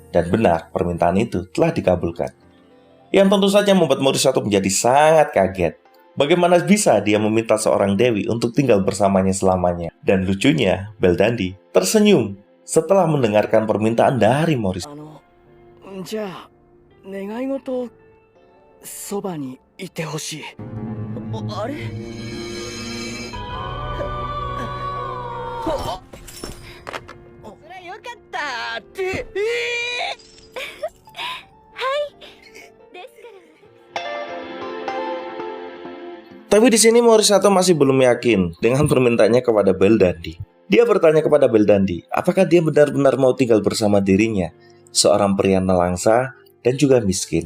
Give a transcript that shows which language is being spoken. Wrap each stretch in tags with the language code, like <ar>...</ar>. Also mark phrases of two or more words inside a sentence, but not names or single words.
<id>Dan benar, permintaan itu telah dikabulkan. Yang tentu saja membuat Morisato menjadi sangat kaget. Bagaimana bisa dia meminta seorang dewi untuk tinggal bersamanya selamanya? Dan lucunya, Beldandi tersenyum setelah mendengarkan permintaan dari Morisato.</id> <ja>じゃあ願い事をそばにいてほしい。あれ？それよかったって。</ja> <id>Tapi di sini Morisato masih belum yakin dengan permintaannya kepada Beldandi. Dia bertanya kepada Beldandi, apakah dia benar-benar mau tinggal bersama dirinya, seorang pria nelangsa dan juga miskin.</id>